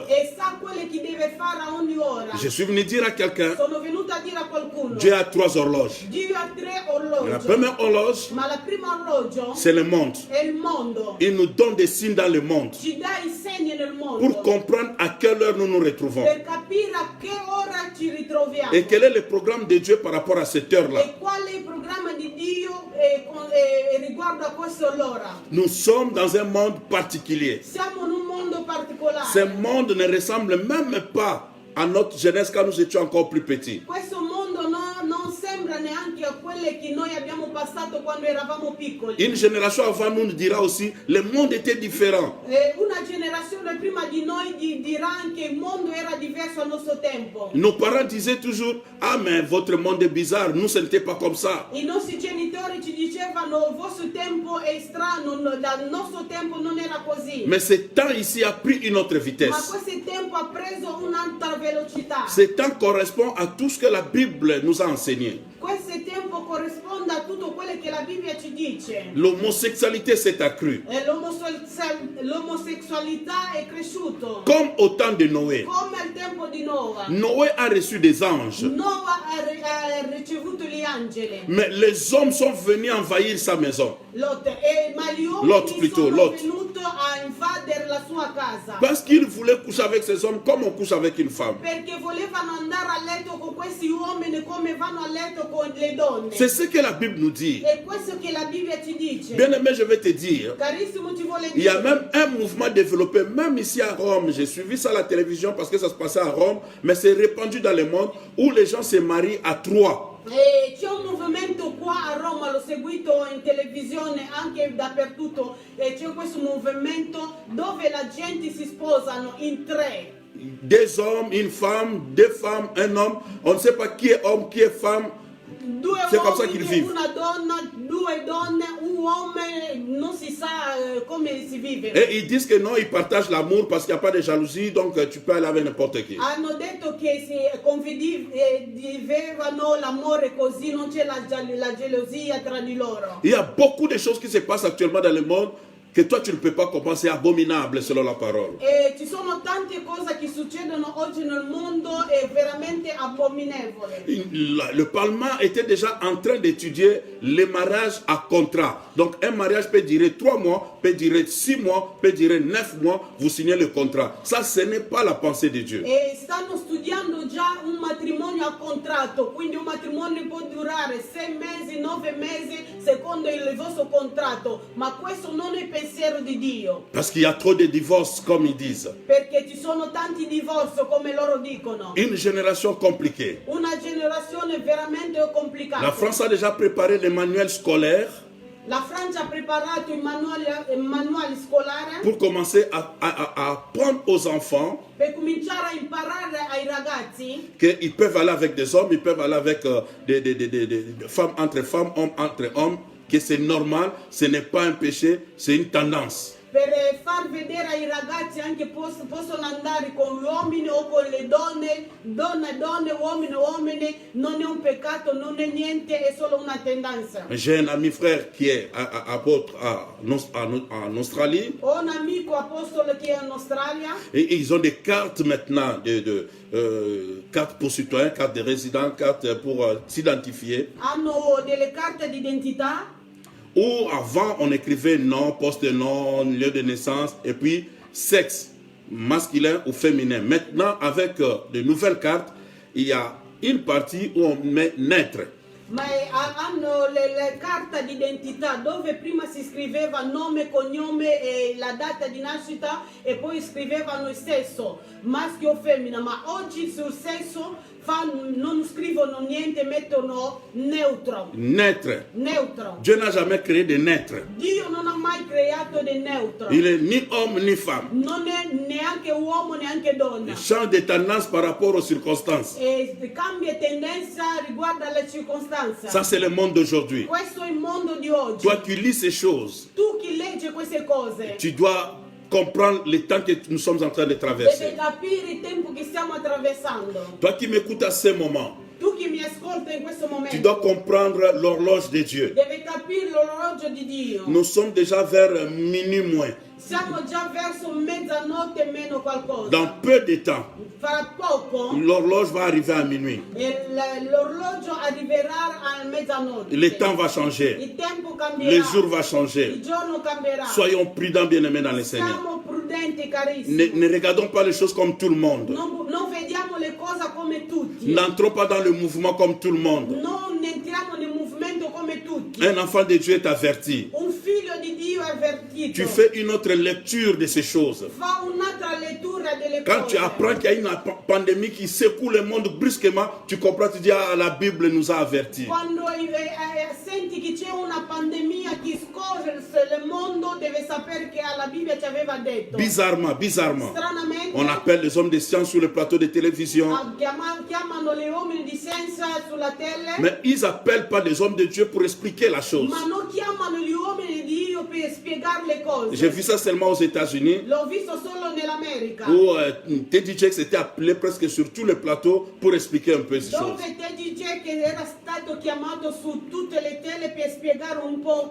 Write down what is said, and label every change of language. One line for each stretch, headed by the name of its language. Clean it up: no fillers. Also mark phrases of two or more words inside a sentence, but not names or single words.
Italian: E sa quello che deve fare a ogni ora.
French: Je suis venu dire à quelqu'un,
Italian: Sono venuta a dire a qualcuno.
French: Dieu a 3 horloges.
Italian: Dio ha 3
French: La
Italian: orologi.
French: première horloge,
Italian: Ma la prima orologio
French: c'est le monde.
Italian: è il mondo.
French: Il nous donne des signes dans le monde
Italian: Ci dà i segni nel mondo.
French: pour comprendre à quelle heure nous nous retrouvons.
Italian: Per capire a che ora ci ritroviamo.
French: Et quel est le programme de Dieu par rapport à cette heure-là.
Italian: E qual è il programma di Dio riguardo a questa ora.
French: Nous sommes dans un monde particulier.
Italian: Siamo in un mondo particolare.
French: Ce monde ne ressemble même pas à notre jeunesse quand nous étions encore plus petits.
Italian: Questo mondo non sembra neanche a quelle che noi abbiamo passato quando eravamo piccoli.
French: Une génération avant nous dira aussi, le monde était différent.
Italian: Una generazione prima di noi dirà che il mondo era diverso al nostro tempo.
French: Nos parents disaient toujours, ah mais votre monde est bizarre, nous ce n'était pas comme ça.
Italian: I nostri genitori ci dicevano il vostro tempo è strano, dal nostro tempo non era così.
French: Mais ce temps ici a pris une autre
Italian: Ma
French: vitesse.
Italian: questo tempo ha preso un'altra velocità.
French: Ce temps correspond à tout ce que la Bible nous a enseigné.
Italian: Questo tempo corrisponde a tutto quello che la Bibbia ci dice.
French: L'homosexualité s'est accrue.
Italian: L'omosessualità è cresciuto.
French: Comme au temps de Noé.
Italian: Come al tempo di Noa.
French: Noé a reçu des anges.
Italian: Noa ha ricevuto gli angeli.
French: Mais les hommes sont venus envahir sa maison.
Italian: Ma gli
French: Lot
Italian: uomini
French: plutôt,
Italian: sono
French: Lot.
Italian: venuti a invadere la sua casa.
French: Parce qu'il voulait coucher avec ces hommes comme on couche avec une femme.
Italian: Perché volevano andare a letto con questi uomini come vanno a letto con le donne.
French: C'est ce que la Bible nous dit.
Italian: È questo che la Bibbia ci dice.
French: Bien aimé, je vais te dire,
Italian: Carissimo, ti vuole
French: il y a
Italian: dire.
French: même un mouvement développé, même ici à Rome. J'ai suivi ça à la télévision parce que ça se passait à Rome, mais c'est répandu dans le monde où les gens se marient à 3.
Italian: C'è un movimento qua a Roma, l'ho seguito in televisione anche dappertutto, c'è questo movimento dove la gente si sposano in 3.
French: 2 hommes, une femme, 2 femmes, un homme. On ne sait pas qui est homme, qui est femme.
Italian: 2
French: C'est comme ça qu'ils
Italian: uomini,
French: vivent.
Italian: una donna, 2 donne, un uomo, non si sa come si vive.
French: Et ils disent que non, ils partagent l'amour parce qu'il n'y a pas de jalousie, donc tu peux aller avec n'importe qui.
Italian: Hanno detto che si condividevano l'amore così, non c'è la gelosia tra di loro.
French: Il y a beaucoup de choses qui se passent actuellement dans le monde que toi tu ne peux pas comprendre, c'est abominable selon la parole.
Italian: E ci sono tante cose che succedono oggi nel mondo, è veramente abominevole.
French: Le Parlement était déjà en train d'étudier les mariages à contrat. Donc un mariage peut durer 3 mois, peut durer 6 mois, peut durer 9 mois, vous signez le contrat. Ça, ce n'est pas la pensée de Dieu.
Italian: E stanno studiando già un matrimonio a contratto, quindi un matrimonio può durare 6 mesi, 9 mesi, secondo il vostro contratto, ma questo non è il pensiero di Dio.
French: Parce qu'il y a trop de divorces, comme ils disent.
Italian: Perché ci sono tanti divorzi, come loro dicono.
French: Une génération compliquée.
Italian: Una generazione veramente complicata.
French: La France a déjà préparé les manuels scolaires
Italian: La Francia ha preparato il manuale scolare
French: pour commencer à apprendre aux enfants
Italian: per cominciare a imparare ai ragazzi
French: qu'ils peuvent aller avec des hommes, ils peuvent aller avec des femmes, hommes entre hommes, que c'est normal, ce n'est pas un péché, c'est une tendance.
Italian: per far vedere ai ragazzi anche possono andare con gli uomini o con le donne, donne, uomini, non è un peccato, non è niente, è solo una tendenza.
French: J'ai un ami frère qui est apôtre en Australie.
Italian: Ho un amico apostolo che è in Australia
French: Et ils ont des cartes maintenant, cartes pour citoyens, cartes de résidents, cartes pour s'identifier.
Italian: hanno delle carte d'identità.
French: Où avant on écrivait nom, poste-nom, lieu de naissance et puis sexe, masculin ou féminin. Maintenant avec de nouvelles cartes, il y a une partie où on met naître.
Italian: Ma hanno le carte d'identità dove prima si scriveva nome, cognome e la data di nascita e poi scrivevano il sesso, maschio o femmina, ma oggi sul sesso non scrivono niente, mettono neutro.
French: Naître.
Italian: Neutro.
French: Dieu n'a jamais créé de naître.
Italian: Dio non ha mai creato del neutro.
French: Il est ni homme ni femme.
Italian: Non è neanche uomo neanche donna.
French: Il change de tendance par rapport aux circonstances.
Italian: E cambia tendenza riguardo alle circostanze.
French: Ça c'est le monde d'aujourd'hui.
Italian: Questo è il mondo di oggi.
French: Toi qui lis ces choses,
Italian: Tu chi legge queste cose
French: tu dois comprendre le temps que nous sommes en train de
Italian: deve
French: traverser.
Italian: capire il tempo che stiamo attraversando.
French: Toi qui m'écoutes à ce moment,
Italian: Tu chi mi ascolta in questo
French: tu
Italian: momento
French: dois comprendre l'horloge de Dieu.
Italian: deve capire l'orologio di Dio.
French: Nous sommes déjà vers minuit moins.
Italian: Siamo già verso mezzanotte e meno qualcosa.
French: Dans peu de temps,
Italian: Fra poco
French: l'horloge va arriver à minuit.
Italian: l'orologio arriverà a mezzanotte.
French: Le temps va changer.
Italian: Il tempo cambierà.
French: Le jour va
Italian: Il
French: changer.
Italian: giorno cambierà.
French: Soyons prudents, bien-aimés dans le Seigneur.
Italian: Siamo prudenti, carissimi.
French: Ne regardons pas les choses comme tout le monde.
Italian: Non vediamo le cose come tutti.
French: N'entrons pas dans le mouvement comme tout le monde.
Italian: Non entriamo nel movimento come tutti.
French: Un enfant de Dieu est averti.
Italian: Un figlio di Dio è avvertito.
French: Tu fais une autre lecture de ces choses.
Italian: Fa un'altra lettura delle
French: Quand
Italian: cose.
French: tu apprends qu'il y a une pandémie qui secoue le monde brusquement, tu comprends, tu dis, ah, la Bible nous a avertis.
Italian: Quando senti che c'è una pandemia che scorre il mondo, deve sapere che la Bibbia ci aveva detto.
French: Bizarrement,
Italian: Stranamente,
French: on appelle les hommes de science sur le plateau de télévision,
Italian: chiamano gli uomini di scienza sulla tele,
French: mais ils n'appellent pas les hommes de Dieu pour expliquer la chose.
Italian: ma non chiamano gli uomini di Dio per spiegare le cose.
French: J'ai vu ça seulement aux États-Unis,
Italian: L'ho visto solo nell'America.
French: où Teddy Jakes s'était appelé presque sur tous les plateaux pour expliquer un peu ces choses.
Italian: Dove Teddy Jakes era stato chiamato su tutte le tele per spiegare un po'.